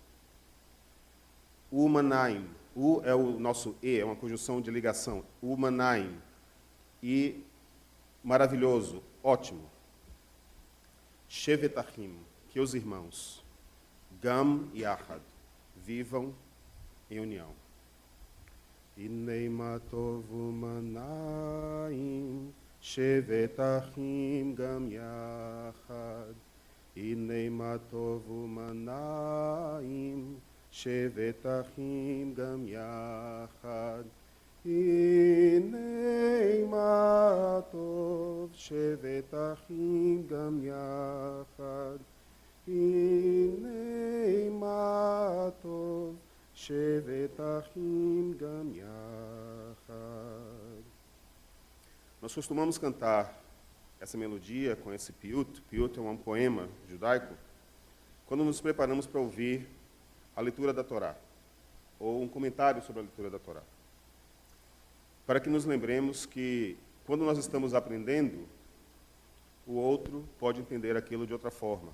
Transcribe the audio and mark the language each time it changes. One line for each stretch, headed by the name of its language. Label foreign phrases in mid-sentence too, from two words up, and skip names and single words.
Portuguese: Umanaim, u é o nosso e, é uma conjunção de ligação. Umanaim, e maravilhoso, ótimo. Shevetachim, que os irmãos,
Hebrew: גם יחד,
Portuguese: vivam em união.
Hebrew: הנה מה טוב ומה נעים, שבת אחים גם יחד. הנה מה טוב ומה נעים, שבת אחים גם יחד. הנה מה טוב, שבת אחים גם יחד. הנה מה טוב, שבת אחים גם יחד.
Portuguese: Nós costumamos cantar essa melodia com esse piut. Piut é um poema judaico. Quando nos preparamos para ouvir a leitura da Torá, ou um comentário sobre a leitura da Torá. Para que nos lembremos que, quando nós estamos aprendendo, o outro pode entender aquilo de outra forma.